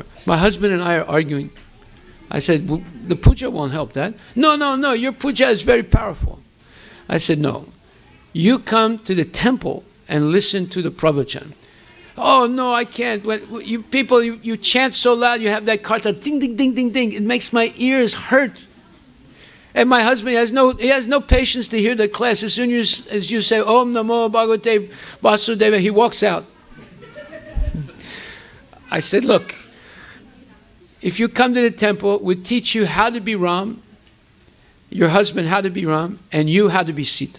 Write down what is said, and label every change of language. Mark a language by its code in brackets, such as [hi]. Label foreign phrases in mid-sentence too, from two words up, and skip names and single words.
[en] My husband and I are arguing. I said, well, the puja won't help that. No, no, no, your puja is very powerful. I said, no. You come to the temple and listen to the pravachan. Oh, no, I can't. You people, you chant so loud, you have that karta, ding, ding, ding, ding, ding. It makes my ears hurt. And my husband he has no patience to hear the class. As soon as you say, [sa] ॐ नमो भगवते वासुदेव, [en] he walks out. I said, look, if you come to the temple, we'll teach you how to be Ram, your husband how to be Ram, and you how to be Sita.